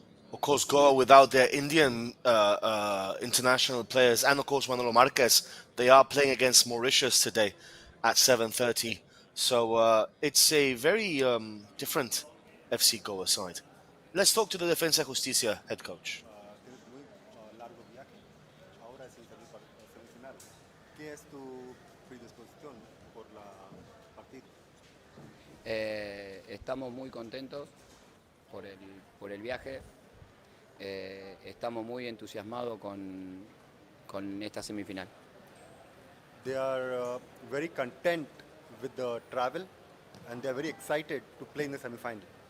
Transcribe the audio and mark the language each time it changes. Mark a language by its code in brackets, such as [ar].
[en] Of course, Goa without their Indian international players, and of course Manolo Marquez, they are playing against Mauritius today at 7:30. So it's a very different FC Goa side. Let's talk to the Defensa Justicia head coach. [es] Tienes muy largo viaje, ahora es el semifinal. ¿Qué es tu predisposición por la partida? Estamos muy contentos por por el viaje. Estamos muy entusiasmados con esta semifinal. [en] They are very content with the travel and they are very excited to play in the semifinal.